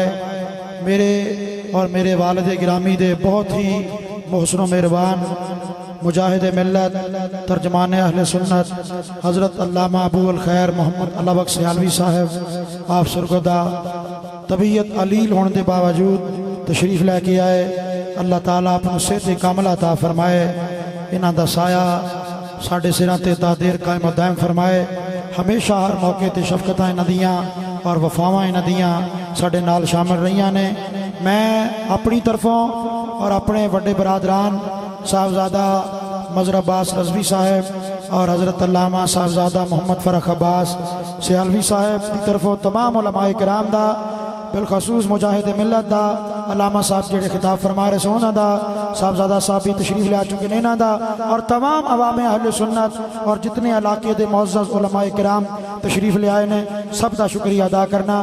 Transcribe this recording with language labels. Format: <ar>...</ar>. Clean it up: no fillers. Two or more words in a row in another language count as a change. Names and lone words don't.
<pa>میرے اور میرے والد گرامی دے بہت ہی محسن و مہربان مجاہد ملت ترجمان اہل سنت حضرت علامہ ابو الخیر محمد اللہ بخش سیالوی صاحب آپ سرگردہ طبیعت علیل ہونے دے باوجود تشریف لے کے آئے. اللہ تعالیٰ اپنے صحت کامل عطا فرمائے, انہاں دا سایہ ساڑھے سراں تے تا دیر قائم و دائم فرمائے. ہمیشہ ہر موقع تے شفقتیں ندیاں اور وفاواں ندیاں ساڈے نال شامل رہیاں نے۔ میں اپنی طرفوں اور اپنے وڈے برادران صاحبزادہ مظہر عباس رضوی صاحب اور حضرت علامہ صاحبزادہ محمد فرخ عباس سیالوی صاحب کی طرفوں تمام علماء کرام دا، بالخصوص مجاہد ملت دا علامہ صاحب جڑے خطاب فرما رہے سونا دا، صاحبزادہ صاحب بھی تشریف لے آ چکے نینا دا، اور تمام عوام اہل سنت اور جتنے علاقے دے معزز علماء کرام تشریف لے آئے نے، سب دا شکریہ ادا کرنا۔</pa>